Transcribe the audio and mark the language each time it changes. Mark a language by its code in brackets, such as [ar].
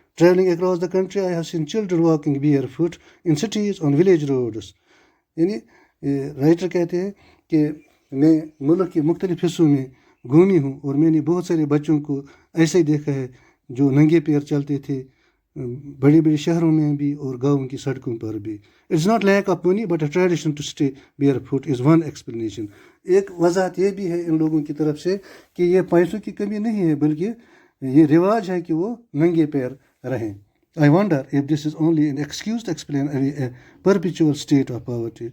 [en] Traveling across the country, I have seen children walking barefoot in cities on village roads. [ur] یعنی writer کہتے ہیں کہ میں ملک کے مختلف حصوں میں گھومی ہوں اور میں نے بہت سارے بچوں کو ایسے ہی دیکھا ہے جو ننگے پیر چلتے تھے، بڑے بڑے شہروں میں بھی اور گاؤں کی سڑکوں پر بھی. [en] It's not lack of money but a tradition to stay barefoot is one explanation. [ur] ایک وضاحت یہ بھی ہے ان لوگوں کی طرف سے کہ یہ پیسوں کی کمی نہیں ہے، بلکہ یہ رواج ہے کہ وہ ننگے پیر رہیں. [en] I wonder if this is only an excuse to explain a perpetual state of poverty.